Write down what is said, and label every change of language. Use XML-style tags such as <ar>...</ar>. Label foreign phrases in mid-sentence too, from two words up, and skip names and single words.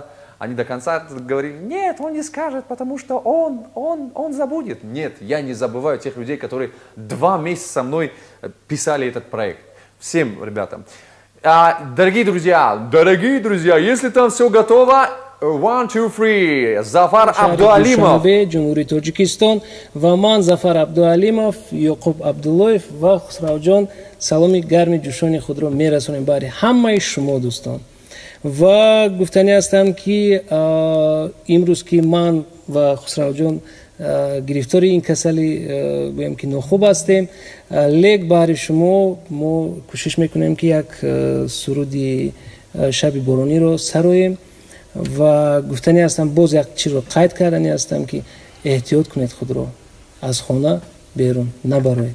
<ru>Они до конца говорили, нет, он не скажет, потому что он забудет. Нет, я не забываю тех людей, которые 2 месяца со мной писали этот проект. Всем ребятам. Дорогие друзья, если там все готово, 1, 2, 3, Зафар Абдуалимов.</ru> <tg>جمهوری تاجیکستان و من ظفر عبدالعلیمов یعقوب عبداللهев و خسرو جان سلامی گرم جوشان خود را میرسونیم برای همه شما دوستان و گفتنی هستم که امروز که من و خسرو جان گرفتار این کسلی گویم که ناخوب هستیم لیک برای شما ما کوشش میکنیم که یک سرودی شب بارانی رو سرایم و گفتنی هستم باز یک چیز رو قید کردنی هستم که احتیاط کنید خود رو از خانه بیرون نبرید.</tg>